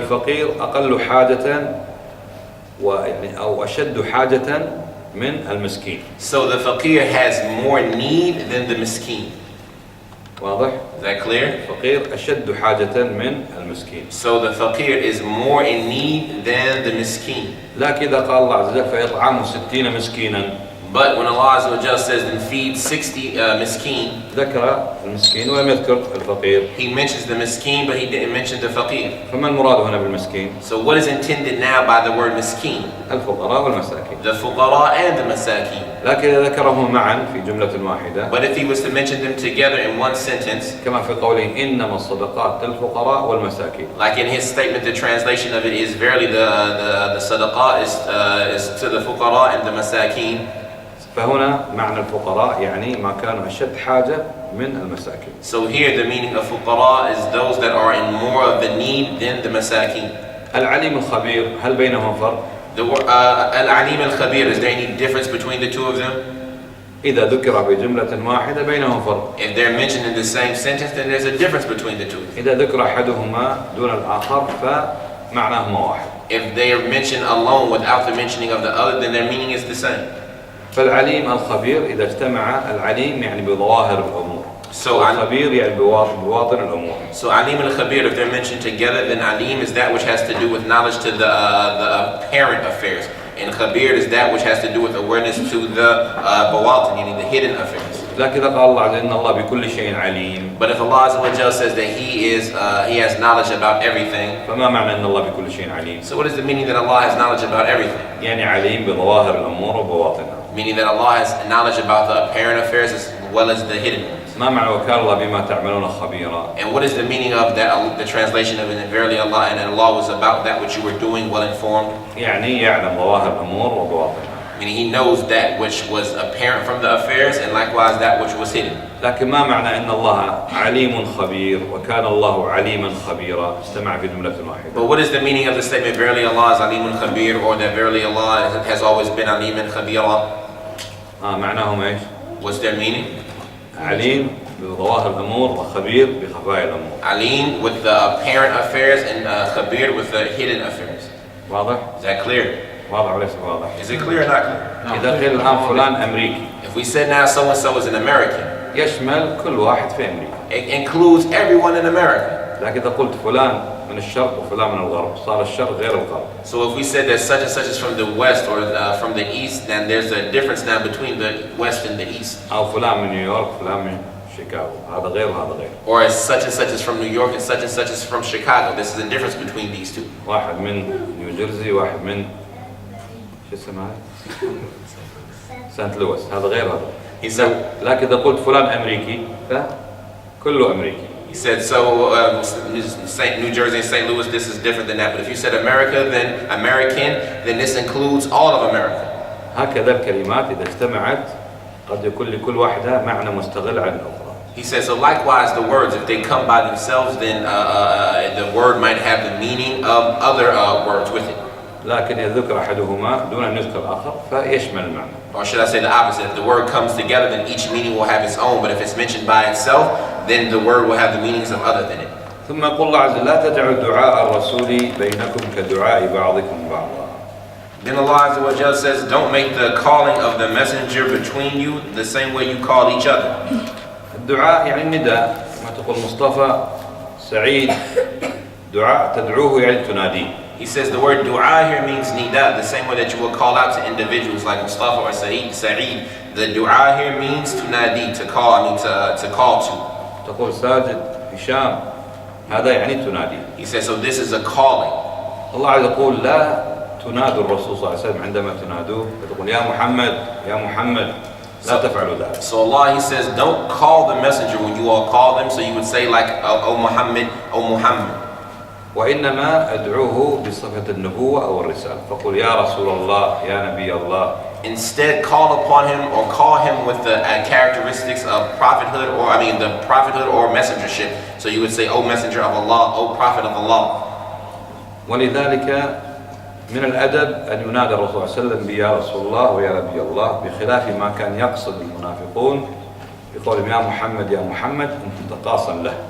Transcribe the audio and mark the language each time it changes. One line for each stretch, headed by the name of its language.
Arabic: فالفقير أقل حاجة ويعني أو أشد حاجة من المسكين.
English: So the faqir has more need than the miskin.
Arabic: واضح؟
English: Is that clear?
Arabic: الفقير أشد حاجة من المسكين.
English: So the faqir is more in need than the miskin.
Arabic: لكن إذا قال الله عز وجل فيطعم 60 مسكينا.
English: But when Allah Azza wa Jalla says then feed 60 miskin,
Arabic: ذكر المسكين ولم يذكر الفقير.
English: He mentions the miskin but He didn't mention the faqir.
Arabic: فما المراد هنا بالمسكين؟
English: So what is intended now by the word miskin?
Arabic: الفقراء والمساكين.
English: The fuqara and the masakin.
Arabic: لكن إذا ذكرهم معا في جملة واحدة.
English: But if he was to mention them together in one sentence,
Arabic: كما في قوله إنما الصدقات للفقراء والمساكين.
English: like in his statement, the translation of it is verily the sadaqah is to the fuqara and the masakin.
Arabic: فهنا معنى الفقراء يعني ما كانوا أشد حاجة من المساكين.
English: So here the meaning of fuqara is those that are in more of the need than the masakin.
Arabic: العليم الخبير هل بينهم فرق؟
English: Al-Alim al-Khabir, is there any difference between the two of them?
Arabic: إذا ذكر بجملة واحدة بينهم فرق.
English: If they're mentioned in the same sentence, then there's a difference between the two.
Arabic: إذا ذكر أحدهما دون الآخر فمعناهما واحد.
English: If they are mentioned alone without the mentioning of the other, then their meaning is the same.
Arabic: فالعليم الخبير إذا اجتمع العليم يعني بظواهر الأمور. الخبير يعني بواطن الأمور.
English: So Alim al-Khabir, if they're mentioned together, then Alim is that which has to do with knowledge to the apparent affairs, and Khabir is that which has to do with awareness to the bawatin, meaning the hidden affairs.
Arabic: لكن إذا قال الله عز وجل إن الله بكل شيء عليم.
English: But if Allah Azza wa Jalla says that He has knowledge about everything,
Arabic: فما معنى إن الله بكل شيء عليم؟
English: so what is the meaning that Allah has knowledge about everything?
Arabic: يعني عليم بظواهر الأمور وبواطنها.
English: Meaning that Allah has knowledge about the apparent affairs as well as the hidden ones.
Arabic: ما معنى وكان الله بما تعملون خبيرا؟
English: And what is the meaning of that? The translation of it, and verily Allah, and Allah was about that which you were doing, well informed.
Arabic: يعني يعلم ظواهر الأمور وبواطنها.
English: Meaning He knows that which was apparent from the affairs, and likewise that which was hidden.
Arabic: لكن ما معنى إن الله عليم خبير وكان الله عليما خبيرا استمع في جملة واحدة.
English: But what is the meaning of the statement, verily Allah is Alimun Khabir, or that verily Allah has always been Aliman Khabira?
Arabic: معناهم إيش؟
English: What's their meaning?
Arabic: عليم بظواهر الأمور وخبير بخفايا الأمور.
English: Alim with the apparent affairs and Khabir with the hidden affairs.
Arabic: واضح؟
English: Is that clear?
Arabic: واضح وليس واضح؟
English: Is it clear or not clear?
Arabic: إذا قيل الآن فلان أمريكي.
English: If we said now so and so is an American,
Arabic: يشمل كل واحد في أمريكا.
English: it includes everyone in America.
Arabic: لكن إذا قلت فلان من الشرق وفلان من الغرب صار الشرق غير الغرب.
English: So if we said that such and such is from the west or from the east, then there's a difference now between the west and the east.
Arabic: أو فلان من نيويورك فلان من شيكاغو هذا غير وهذا غير.
English: Or as such and such is from New York and such is from Chicago. This is the difference between these two.
Arabic: واحد من نيوجيرسي واحد من شو اسمه هذا؟ سانت لويس هذا غير هذا.
English: He said,
Arabic: لكن إذا قلت فلان أمريكي فكله أمريكي.
English: He said, so New Jersey and St. Louis, this is different than that. But if you said America, then American, then this includes all of America.
Arabic: هكذا الكلمات إذا اجتمعت قد يكون لكل واحدة معنى مستقل عن الأخرى.
English: He said, so likewise the words, if they come by themselves, then the word might have the meaning of other words with it.
Arabic: لكن إذا ذكر أحدهما دون أن يذكر الآخر فيشمل المعنى.
English: Or should I say the opposite? If the word comes together, then each meaning will have its own. But if it's mentioned by itself, then the word will have the meanings of other than it.
Arabic: ثم يقول الله عز وجل لا تجعلوا دعاء الرسول بينكم كدعاء بعضكم بعضا.
English: Then Allah Azza wa Jalla says, don't make the calling of the messenger between you the same way you call each other.
Arabic: الدعاء يعني النداء كما تقول مصطفى سعيد دعاء تدعوه يعني تناديه.
English: He says the word dua here means nida, the same way that you will call out to individuals like Mustafa or Sa'id. The dua here means to nadi, to call, to call to.
Arabic: تقول ساجد هشام هذا يعني تنادي.
English: He says, so this is a calling.
Arabic: الله عز يقول لا تنادوا الرسول صلى الله عليه وسلم عندما تنادوه فتقول يا محمد يا محمد لا تفعلوا ذلك.
English: So Allah, He says, don't call the messenger when you all call them. So you would say like, oh Muhammad, oh Muhammad.
Arabic: وإنما أدعوه بصفة النبوة أو الرسالة فقل يا رسول الله يا نبي الله.
English: Instead, call upon him or call him with the characteristics of prophethood, or the prophethood or messengership. So you would say, "O Messenger of Allah, O Prophet of Allah."
Arabic: ولذلك من الأدب أن ينادى الرسول صلى الله عليه وسلم بيا رسول الله ويا نبي الله بخلاف ما كان يقصد المنافقون بقولهم يا محمد يا محمد أنت تقاصا له.